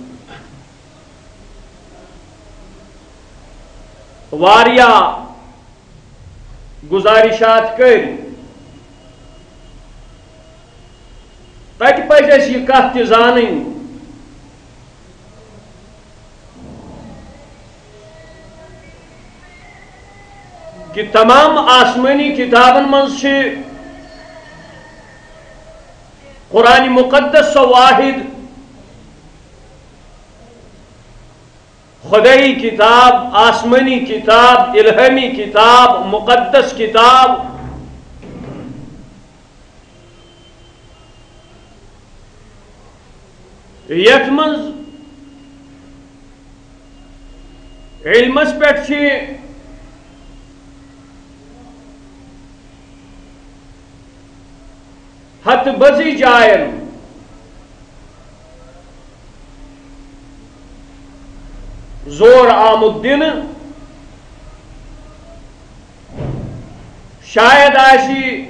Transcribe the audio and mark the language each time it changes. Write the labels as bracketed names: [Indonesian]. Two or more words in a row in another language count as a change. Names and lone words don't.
[Kashmiri] واریاہ گزارشات کٔرۍ تَتہِ پَزِ اَسہِ یہِ کتھ تہِ زانٕنۍ کہ تمام آسمانی کتابن منٛز چھِ قرآن مقدس سۄ واحد خدائی کتاب، آسمانی کتاب، الہامی کتاب، مقدس کتاب یتھ منٛز علمس پٮ۪ٹھ چھِ ہتھ بزی جائن زور آمد دِنہٕ شاید آسی